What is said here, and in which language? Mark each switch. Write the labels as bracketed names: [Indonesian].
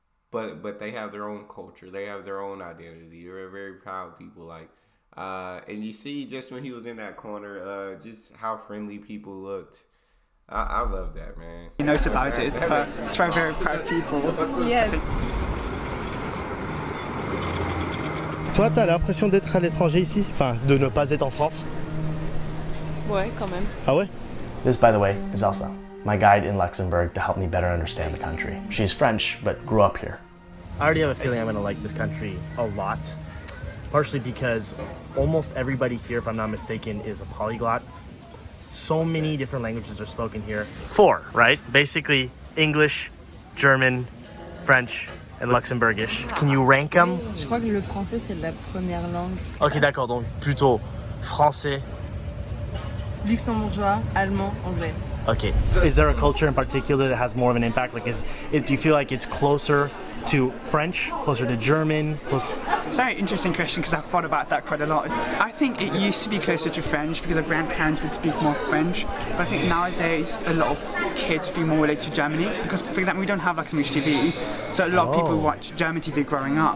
[English] But they have their own culture. They have their own identity. They're very proud people. Like, and you see just when he was in that corner, just how friendly people looked. I love that, man. He knows about it, but it's very, very proud people. Yeah. [French] Toi, t'as l'impression d'être à l'étranger ici? Enfin, de ne pas être en France? Ouais, quand même. Ah ouais? [English] This, by the way, is Elsa, my guide in Luxembourg to help me better understand the country. She's French, but grew up here. I already have a feeling I'm gonna like this country a lot, partially because almost everybody here, if I'm not mistaken, is a polyglot. So many different languages are spoken here. 4, right? Basically, English, German, French, and Luxembourgish. Can you rank them? [French] Je crois que le français c'est la première langue. Ok, d'accord, donc plutôt français. Luxembourgeois, allemand, anglais. [English] Okay. Is there a culture in particular that has more of an impact? Like, do you feel like it's closer to French, closer to German? It's a very interesting question because I've thought about that quite a lot. I think it used to be closer to French because our grandparents would speak more French, but I think nowadays a lot of kids feel more related to Germany because, for example, we don't have Luxembourgish TV, so a lot of people watch German TV growing up.